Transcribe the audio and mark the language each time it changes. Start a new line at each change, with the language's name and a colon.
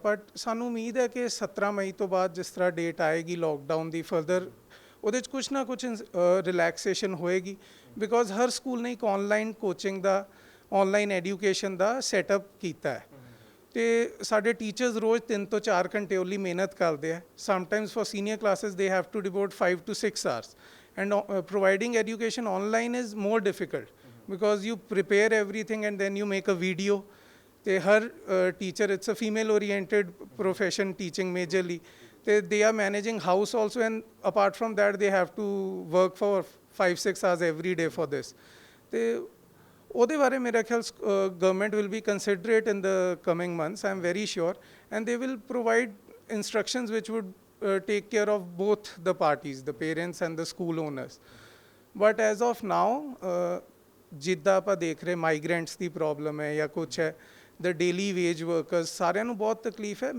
Punjabi: But ਸਾਨੂੰ ਉਮੀਦ ਹੈ ਕਿ 17 ਮਈ ਤੋਂ ਬਾਅਦ ਜਿਸ ਤਰ੍ਹਾਂ ਡੇਟ ਆਏਗੀ ਲੋਕਡਾਊਨ ਦੀ ਫਰਦਰ, ਉਹਦੇ 'ਚ ਕੁਛ ਨਾ ਕੁਛ ਰਿਲੈਕਸੇਸ਼ਨ ਹੋਏਗੀ, ਬਿਕੋਜ਼ ਹਰ ਸਕੂਲ ਨੇ ਇੱਕ ਆਨਲਾਈਨ ਕੋਚਿੰਗ ਦਾ, ਆਨਲਾਈਨ ਐਡੂਕੇਸ਼ਨ ਦਾ ਸੈਟਅਪ ਕੀਤਾ ਹੈ। ਤੇ ਸਾਡੇ ਟੀਚਰਸ ਰੋਜ਼ 3 ਤੋਂ 4 ਘੰਟੇ ਉਹਲੀ ਮਿਹਨਤ ਕਰਦੇ ਆ।
English: Sometimes for senior classes they have to devote 5 to 6 hours, and providing education online is more difficult because you prepare everything and then you make a video.
Punjabi: ਤੇ ਹਰ teacher,
English: it's a female oriented profession teaching majorly, they are managing house also, and apart from that they have to work for 5-6 hours every day for this. ਤੇ
Punjabi: ਉਹਦੇ ਬਾਰੇ ਮੇਰਾ ਖਿਆਲ
English: Government will be considerate in the coming months I am very sure and they will provide instructions which would take care of both the parties, the parents and the school owners. But as of now,
Punjabi: ਜਿੱਦਾਂ ਆਪਾਂ ਦੇਖ ਰਹੇ migrants ਦੀ problem ਹੈ ਜਾਂ ਕੁਛ ਹੈ, ਦ daily veg workers, ਸਾਰਿਆਂ ਨੂੰ ਬਹੁਤ ਤਕਲੀਫ ਹੈ।